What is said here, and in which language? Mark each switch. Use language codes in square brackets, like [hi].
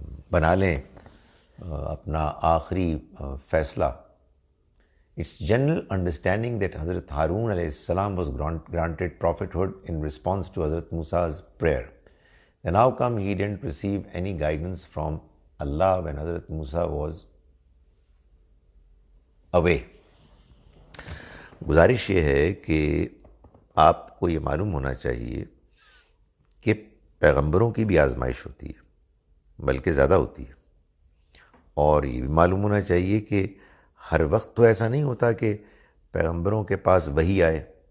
[ur] بنا لیں اپنا آخری فیصلہ۔ [en] It's general understanding that Hazrat Harun alayhi salam was granted prophethood in response to Hazrat Musa's prayer. Then how come he didn't receive any guidance from Allah when Hazrat Musa was away? [ur] گزارش یہ ہے کہ آپ کو یہ معلوم ہونا چاہیے کہ پیغمبروں کی بھی آزمائش ہوتی ہے، بلکہ زیادہ ہوتی ہے، اور یہ بھی معلوم ہونا چاہیے کہ ہر وقت تو ایسا نہیں ہوتا کہ پیغمبروں کے پاس وحی آئے،